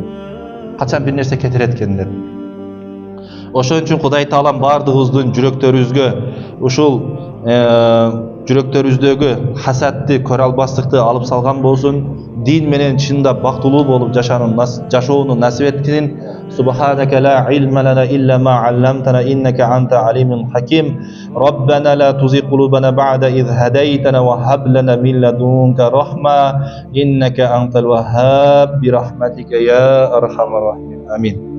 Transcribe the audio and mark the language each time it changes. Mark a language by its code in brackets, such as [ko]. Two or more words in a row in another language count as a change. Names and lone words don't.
[ky] Качан бир нерсе кетирет экен деп. Ошон үчүн Кудай Таалам бардыгыбыздын жүрөктөрүбүзгө ушул жүрөктөрүбүздөгү хасатты, көрө албастыкты алып салган болсун. Дин менен чындап бактылуу болуп жашоону насип эткин. [ar] سبحانك لا علم لنا إلا ما علمتنا إنك أنت عليم حكيم. ربنا لا تزغ قلوبنا بعد إذ هديتنا وهب لنا من لدنك رحمة إنك أنت الوهاب برحمتك يا أرحم الراحمين. [ky] Амин.